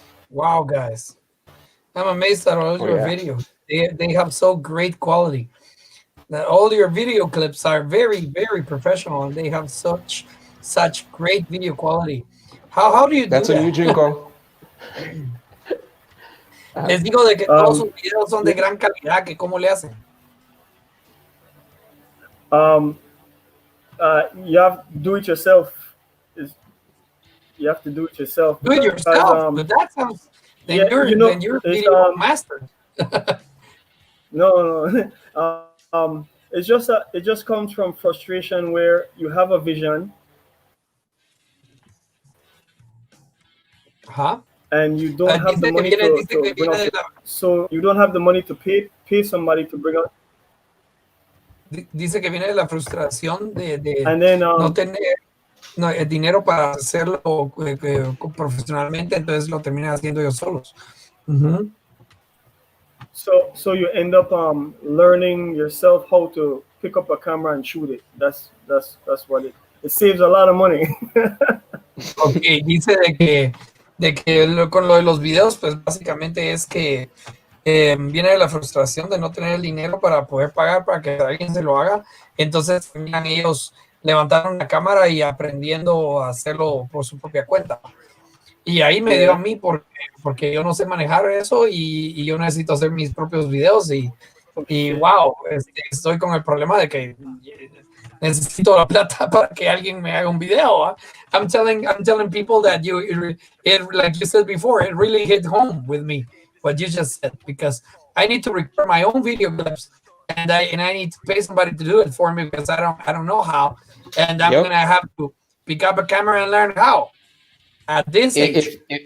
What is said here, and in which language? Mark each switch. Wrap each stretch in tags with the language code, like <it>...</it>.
<en>Wow, guys. I'm amazed at all your videos. They have so great quality. That all your video clips are very, very professional, and they have such great video quality. How do you do That's that? a new jingle.</en> <es>Les digo de que todos sus videos son de gran calidad, que cómo le hacen.</es> <en>You have to do it yourself. You have to do it yourself. Do it yourself. But that sounds. Then yeah, you're video master. No. It's just it just comes from frustration where you have a vision. Huh? And you don't have the money to bring out, so you don't have the money to pay somebody to bring out.</en> <es>Dice que viene de la frustración de</es> <en>and then,</en> <es>no tener el dinero para hacerlo profesionalmente, entonces lo terminan haciendo ellos solos.</es> <en>So you end up learning yourself how to pick up a camera and shoot it. That's what it saves a lot of money.</en> <es>Okay, dice de que con lo de los videos, pues básicamente es que viene de la frustración de no tener el dinero para poder pagar para que alguien se lo haga. Entonces terminan ellos levantaron la cámara y aprendiendo a hacerlo por su propia cuenta. Y ahí me dio a mí porque yo no sé manejar eso y yo necesito hacer mis propios videos y wow, estoy con el problema de que necesito la plata para que alguien me haga un video.</es> <en>I'm telling people that like you said before, it really hit home with me what you just said, because I need to record my own video clips and I need to pay somebody to do it for me because I don't know how, and I'm gonna have to pick up a camera and learn how at this age.</en>